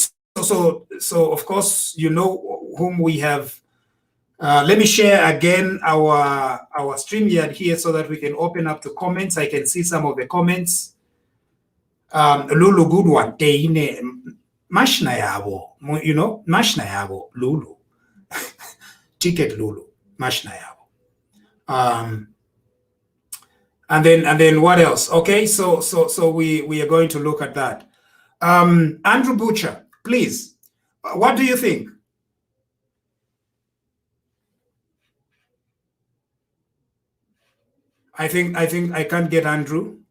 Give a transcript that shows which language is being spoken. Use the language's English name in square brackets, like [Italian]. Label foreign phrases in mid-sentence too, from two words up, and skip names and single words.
[English] So of course, you know whom we have. Let me share again our StreamYard here so that we can open up to comments. I can see some of the comments. Lulu, good one. [Bemba] Mashna yabo, [English] you know, [Bemba] mashna yabo, Lulu. Ticket Lulu, mashna yabo. [English] And then what else? Okay, so we are going to look at that. Andrew Butcher, please, what do you think? I think I can't get Andrew.